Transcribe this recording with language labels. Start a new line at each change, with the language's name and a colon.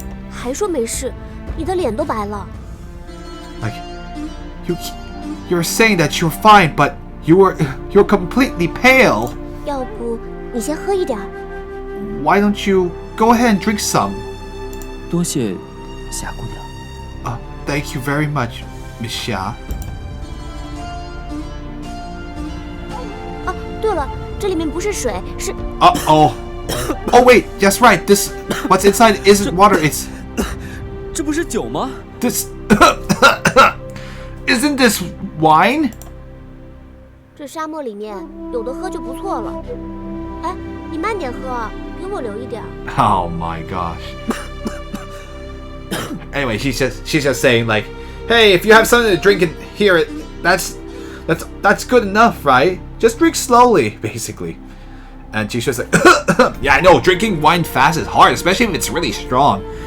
Chinese: 还说没事，你的脸都白了。
English: Like, you're saying that you're fine, but you're completely pale.
Chinese: 要不你先喝一点儿。
English: why don't you go ahead and drink some?
Chinese: 多谢霞姑娘。
English: Thank you very much, Miss Xia.
Chinese: 啊，对了，这里面不是水，是
English: Oh wait, that's right. This what's inside isn't water. It's
Chinese: 这不是酒吗？
English: this. Isn't this wine?
Chinese: 这沙漠里面有的喝就不错了。哎，你慢点喝啊，给我留一点。
English: Oh my gosh. Anyway, she's just saying like, hey, if you have something to drink in here, that's good enough, right? Just drink slowly, basically. And she's just like, yeah, I know, drinking wine fast is hard, especially if it's really strong.